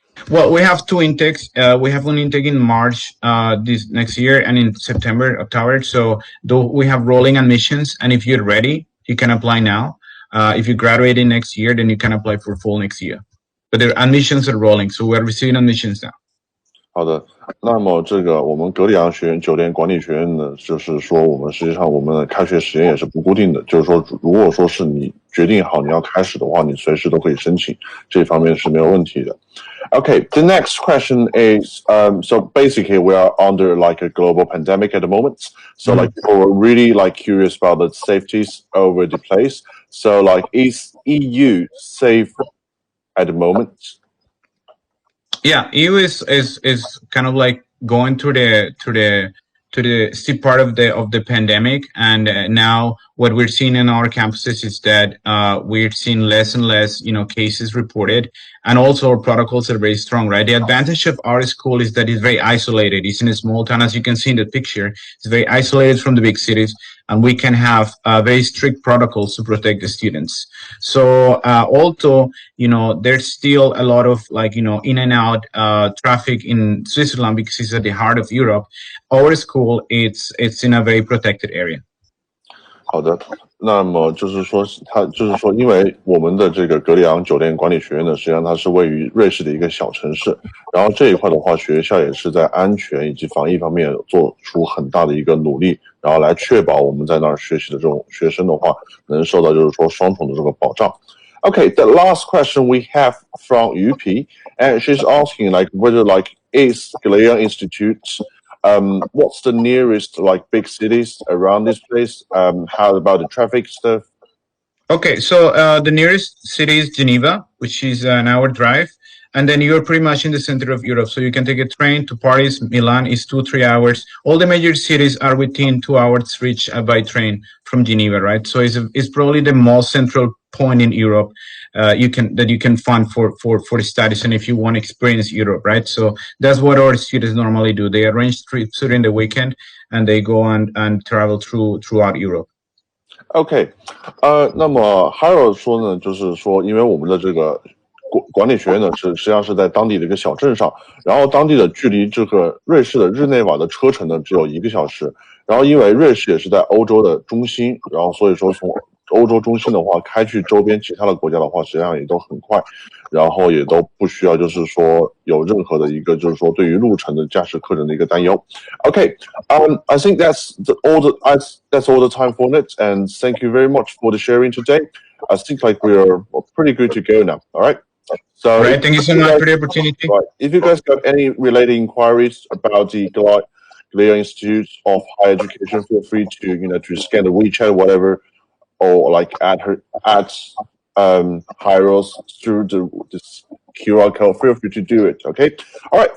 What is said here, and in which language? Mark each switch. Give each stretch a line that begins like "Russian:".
English: Well, we have 2 intakes. We have one intake in March this next year, and in September, October. So we have rolling admissions, and if you're ready, you can apply now. If you graduate in next year, then you can apply for full next year. But the admissions are rolling, so we're receiving admissions now.
Chinese: 好的，那么这个我们格里昂学院酒店管理学院呢，就是说我们实际上我们的开学时间也是不固定的，就是说如果说是你决定好你要开始的话，你随时都可以申请，这方面是没有问题的。
English: Okay, the next question is, so basically we are under like a global pandemic at the moment. So like people are really like curious about the safeties over the place. So like is EU safe at the moment? Yeah, EU is kind of like going through the steep part of the pandemic, and now what we're seeing in our campuses is that we're seeing less and less cases reported, and also our protocols are very strong, right? The advantage of our school is that it's very isolated. It's in a small town, as you can see in the picture. It's very isolated from the big cities, and we can have very strict protocols to protect the students. So also, there's still a lot of in and out traffic in Switzerland because it's at the heart of Europe. Our school, it's in a very protected area.
Chinese: 好的，那么就是说，因为我们的这个格里昂酒店管理学院呢，实际上它是位于瑞士的一个小城市，然后这一块的话，学校也是在安全以及防疫方面做出很大的一个努力，然后来确保我们在那儿学习的这种学生的话，能受到就是说双重的这个保障。
English: Okay, the last question we have from UP, and she's asking like whether like is Glion Institute what's the nearest like big cities around this place? How about the traffic stuff? Okay, so the nearest city is Geneva, which is an hour drive, and then you're pretty much in the center of Europe. So you can take a train to Paris. Milan is 2-3 hours. All the major cities are within 2 hours reach by train from Geneva, right? So it's probably the most central point in Europe you can find for studies, and if you want to experience Europe, right? So that's what our students normally do. They arrange trips during the weekend, and they go and travel throughout Europe.
Chinese: OK，那么还有说呢，就是说，因为我们的这个管理学院呢，实际上是在当地的一个小镇上，然后当地的距离这个瑞士的日内瓦的车程呢只有1个小时，然后因为瑞士也是在欧洲的中心，然后所以说从欧洲中心的话开去周边其他的国家的话，实际上也都很快，然后也都不需要就是说有任何的一个就是说对于路程的驾驶客人的一个担忧。
English: Okay, I think that's all the time for it, and thank you very much for the sharing today. I think like we're pretty good to go now. All right. So all right, thank you so much for the opportunity. Right, if you guys got any related inquiries about the Glion Institute of Higher Education, feel free to scan the WeChat, whatever, or like add Hyros through this QR code. Feel free to do it. Okay. All right.